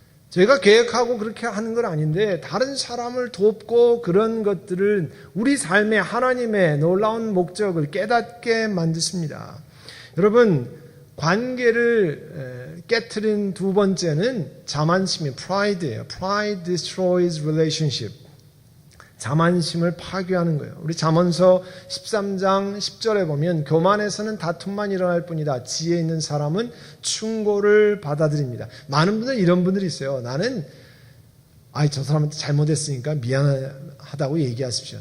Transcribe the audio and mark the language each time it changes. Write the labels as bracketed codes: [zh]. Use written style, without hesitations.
[ko] 제가 계획하고 그렇게 하는 건 아닌데 다른 사람을 돕고 그런 것들을 우리 삶에 하나님의 놀라운 목적을 깨닫게 만드십니다. 여러분, 관계를 깨트린 두 번째는 자만심이 pride예요. [en] Pride destroys relationship. [ko] 자만심을 파괴하는 거예요. 우리 잠언서 13장 10절에 보면 교만에서는 다툼만 일어날 뿐이다. 지혜 있는 사람은 충고를 받아들입니다. 많은 분들 이런 분들이 있어요. 나는 저 사람한테 잘못했으니까 미안하다고 얘기하십시오.